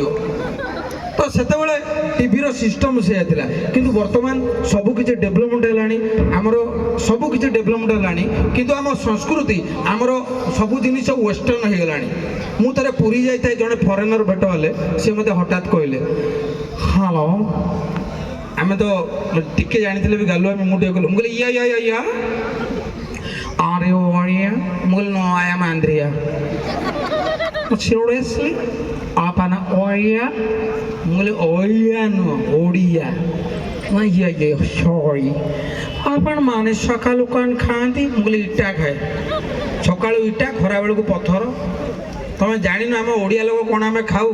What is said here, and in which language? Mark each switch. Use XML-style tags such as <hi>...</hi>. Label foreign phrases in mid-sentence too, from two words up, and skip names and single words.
<or>ତ ସେତେବେଳେ ଟିଭିର ସିଷ୍ଟମ ସେୟା ଥିଲା କିନ୍ତୁ ବର୍ତ୍ତମାନ ସବୁକିଛି ଡେଭଲପମେଣ୍ଟ ହେଲାଣି ଆମର ସବୁକିଛି ଡେଭଲପମେଣ୍ଟ ହେଲାଣି କିନ୍ତୁ ଆମ ସଂସ୍କୃତି ଆମର ସବୁ ଜିନିଷ ୱେଷ୍ଟର୍ଣ୍ଣ ହେଇଗଲାଣି ମୁଁ ଥରେ ପୁରୀ ଯାଇଥାଏ ଜଣେ ଫରେନର ଭେଟ ହେଲେ ସେ ମୋତେ ହଠାତ୍ କହିଲେ ହ୍ୟାଲୋ ଆମେ ତ ଟିକେ ଜାଣିଥିଲେ ବି ଗାଲୁଆ ମୁଁ ଟିକେ କହିଲୁ ମୁଁ କହିଲି ୟା</or> <en>Are you Oriya?</en> <or>ମୁଁ କହିଲି</or> <en>no I am Andrea seriously</en> <or>ଆପଣ ଓଡ଼ିଆ ମୁଁ କହିଲି ଓଡ଼ିଆ ନୁହଁ ଓଡ଼ିଆ ସରି ଆପଣ ମାନେ ସକାଳୁ କ'ଣ ଖାଆନ୍ତି? ମୁଁ କହିଲି ଇଟା ଖାଏ। ସକାଳୁ ଇଟା, ଖରାବେଳକୁ ପଥର। ତମେ ଜାଣିନ ଆମ ଓଡ଼ିଆ ଲୋକ କ'ଣ ଆମେ ଖାଉ?</or>